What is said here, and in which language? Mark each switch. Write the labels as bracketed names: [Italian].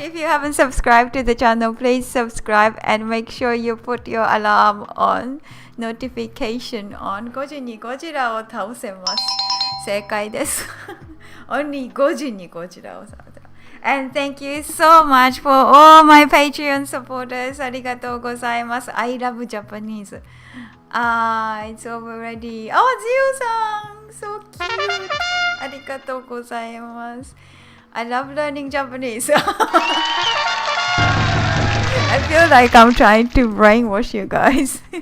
[English] If you haven't subscribed to the channel, please subscribe and make sure you put your alarm on, notification on. [Japanese] 5時にゴジラを倒せます。正解です。 Only 5時にゴジラを倒せます。 [English] And thank you so much for all my Patreon supporters. [Japanese] ありがとうございます。 [English] I love Japanese. It's already. Zio-san, so cute. [Japanese] ありがとうございます。 [English] I love learning Japanese. I feel like I'm trying to brainwash you guys.